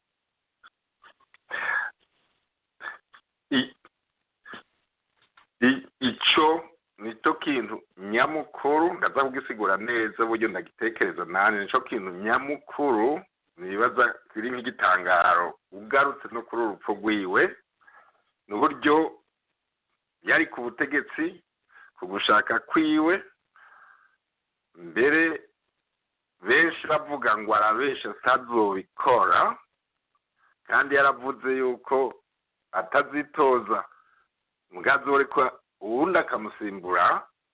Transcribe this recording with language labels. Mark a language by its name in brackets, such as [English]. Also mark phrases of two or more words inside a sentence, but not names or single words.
[Rundi] Icyo nicyo kintu nyamukuru, ndaza kugisigura neza uburyo ndagitekereza nanjye. Nicyo kintu nyamukuru nibaza kiri nk'igitangaro ugarutse no kuri urupfu rwiwe, n'uburyo yari ku butegetsi, ku gushaka kwiwe, mbere benshi bavuga ngo arabesha atazobikora, kandi yaravuze yuko atazitoza mugazoreka uwundi akamusimbura.